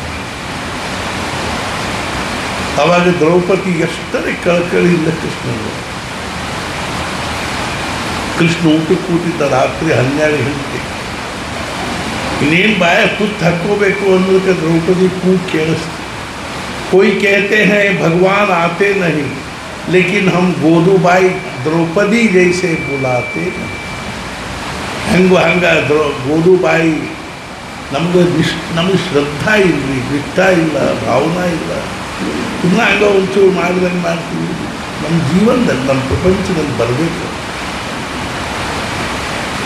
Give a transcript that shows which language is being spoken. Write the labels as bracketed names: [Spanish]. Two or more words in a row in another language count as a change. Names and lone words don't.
[Kannada] ಅವಾಗ ದ್ರೌಪದಿ ಎಷ್ಟರೇ ಕಳಕಳಿಯಿಂದ ಕೃಷ್ಣ ಊಟಕ್ಕೆ ಕೂತಿದ್ದ ರಾತ್ರಿ 12 ಗಂಟೆ. ಇನ್ನೇನು ಬಾಯ ತುತ್ತು ಹಾಕ್ಕೋಬೇಕು ಅನ್ನೋದಕ್ಕೆ ದ್ರೌಪದಿ ಕೂಗು ಕೇಳಿಸ್ತು. [Hindi] कोई कहते हैं भगवान आते नहीं, लेकिन हम गोदूबाई द्रौपदी जैसे बुलाते नहीं. [Kannada] ಹಂಗ ಗೋದುಬಾಯಿ ನಮಗೆ ಶ್ರದ್ಧಾ ಇಲ್ಲರಿ, ಬಿಟ್ಟ ಇಲ್ಲ, ಭಾವನಾ ಇಲ್ಲ. ಸುಮ್ಮನೆ ಹಂಗ ಒಂಚೂರು ಮಾಡಿದಂಗೆ ಮಾಡ್ತೀವಿ. ನಮ್ಮ ಜೀವನದಲ್ಲಿ ನಮ್ಮ ಪ್ರಪಂಚದಲ್ಲಿ ಬರಬೇಕು.